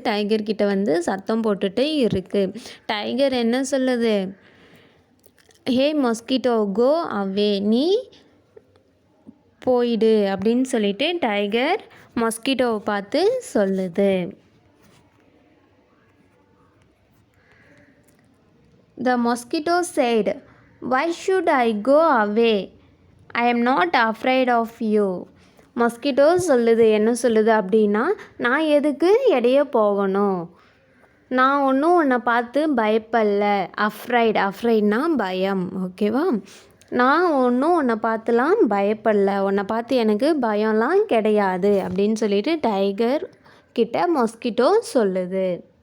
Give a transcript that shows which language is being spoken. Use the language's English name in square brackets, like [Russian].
[Tamil] Tiger கிட்ட வந்து சத்தம் போட்டுட்டு இருக்குது. டைகர் என்ன சொல்லுது? [English] hey mosquito, go away, [Tamil] நீ போயிடு அப்படின்னு சொல்லிட்டு டைகர் மஸ்கிட்டோவை பார்த்து சொல்லுது. [English] The mosquito said, "Why should I go away? I am not afraid of you." [Tamil] Mosquito சொல்லுது, என்ன சொல்லுது அப்படின்னா, நான் எதுக்கு இடையே போகணும்? நான் ஒன்றும் உன்னை பார்த்து பயப்படல. அஃப்ரைட்னா பயம். ஓகேவா? நான் ஒன்றும் உன்னை பார்த்துலாம் பயப்படல. உன்னை பார்த்து எனக்கு பயம்லாம் கிடையாது அப்படின்னு சொல்லிட்டு டைகர் கிட்ட மஸ்கிட்டோ சொல்லுது.